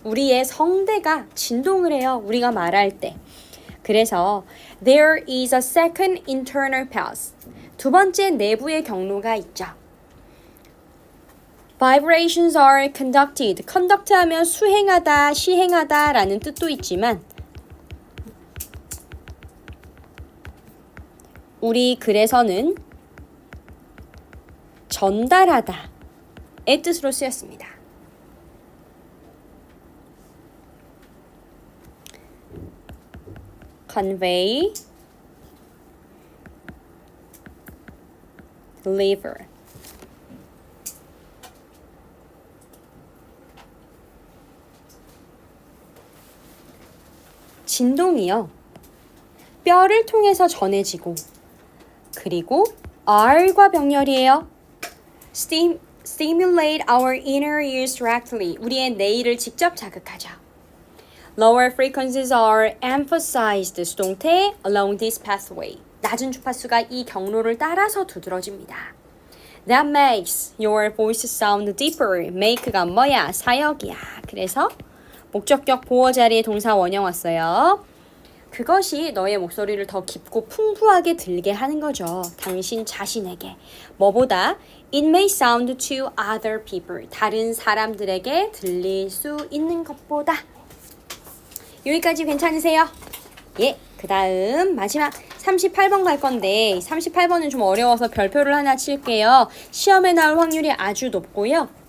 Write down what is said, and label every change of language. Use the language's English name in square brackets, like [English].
[Korean] 우리의 성대가 진동을 해요. 우리가 말할 때. 그래서 [English] there is a second internal path. [Korean] 두 번째 내부의 경로가 있죠. [English] Vibrations are conducted. [Korean] conduct 하면 수행하다, 시행하다 라는 뜻도 있지만 우리 글에서는 전달하다 의 뜻으로 쓰였습니다. [English] convey, deliver. [Korean] 진동이요. 뼈를 통해서 전해지고 그리고 R과 병렬이에요. [English] Stimulate our inner ears directly. [Korean] 우리의 뇌를 직접 자극하죠. [English] Lower frequencies are emphasized. 수동태 along this pathway. [Korean] 낮은 주파수가 이 경로를 따라서 두드러집니다. [English] That makes your voice sound deeper. [Korean] make가 뭐야? 사역이야. 그래서 목적격 보어 자리에 동사 원형 왔어요. 그것이 너의 목소리를 더 깊고 풍부하게 들게 하는 거죠. 당신 자신에게. 뭐보다 [English] it may sound to other people. [Korean] 다른 사람들에게 들릴 수 있는 것보다. 여기까지 괜찮으세요? 예, 그 다음 마지막 38번 갈 건데 38번은 좀 어려워서 별표를 하나 칠게요. 시험에 나올 확률이 아주 높고요.